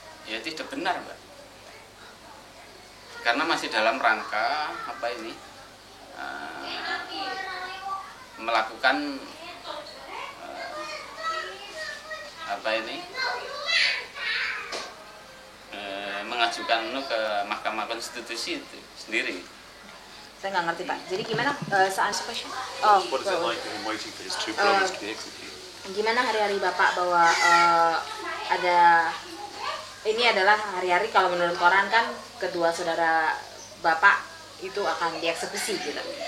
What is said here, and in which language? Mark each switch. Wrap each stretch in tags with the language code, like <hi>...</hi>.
<id>ya tidak benar, Mbak, karena masih dalam rangka apa ini melakukan apa ini mengajukan ke Mahkamah Konstitusi itu sendiri. Saya nggak ngerti, Pak. Jadi gimana saat question?</id> <en>What is it like for him waiting for his two brothers to be executed?</en> <id>Gimana hari-hari Bapak bahwa ada ini adalah hari-hari kalau menurut koran kan kedua saudara Bapak itu akan dieksekusi gitu.</id>